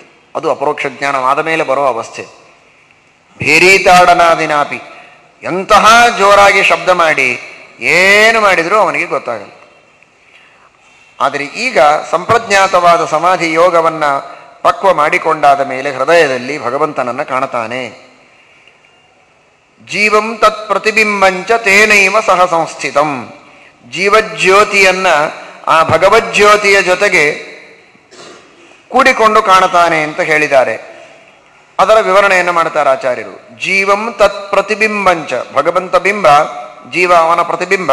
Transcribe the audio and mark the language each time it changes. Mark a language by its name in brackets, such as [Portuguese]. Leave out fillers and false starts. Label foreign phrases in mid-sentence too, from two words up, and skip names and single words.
[Kannada] ಅದು ಅಪರೋಕ್ಷ ಜ್ಞಾನವಾದ ಮೇಲೆ ಬರೋ ಅವಸ್ಥೆ. ಭೇರೀತಾಡನಾದಿನಾಪಿ, ಎಂತಹ ಜೋರಾಗಿ ಶಬ್ದ ಮಾಡಿ ಏನು ಮಾಡಿದರೂ ಅವನಿಗೆ ಗೊತ್ತಾಗಲ್ಲ. ಆದರೆ ಈಗ ಸಂಪ್ರಜ್ಞಾತವಾದ ಸಮಾಧಿ ಯೋಗವನ್ನು ಪಕ್ವ ಮಾಡಿಕೊಂಡಾದ ಮೇಲೆ ಹೃದಯದಲ್ಲಿ ಭಗವಂತನನ್ನು ಕಾಣತಾನೆ. [Sanskrit] ಜೀವಂ ತತ್ ಪ್ರತಿಬಿಂಬಂಚ ತೇನೈವ ಸಹ ಸಂಸ್ಥಿತಂ. [Kannada] ಜೀವಜ್ಯೋತಿಯನ್ನ ಆ ಭಗವಜ್ಯೋತಿಯ ಜೊತೆಗೆ ಕೂಡಿಕೊಂಡು ಕಾಣತಾನೆ ಅಂತ ಹೇಳಿದ್ದಾರೆ. ಅದರ ವಿವರಣೆಯನ್ನು ಮಾಡ್ತಾರೆ ಆಚಾರ್ಯರು. [Sanskrit] ಜೀವಂ ತತ್ ಪ್ರತಿಬಿಂಬಂಚ, [Kannada] ಭಗವಂತ ಬಿಂಬ, ಜೀವ ಅವನ ಪ್ರತಿಬಿಂಬ.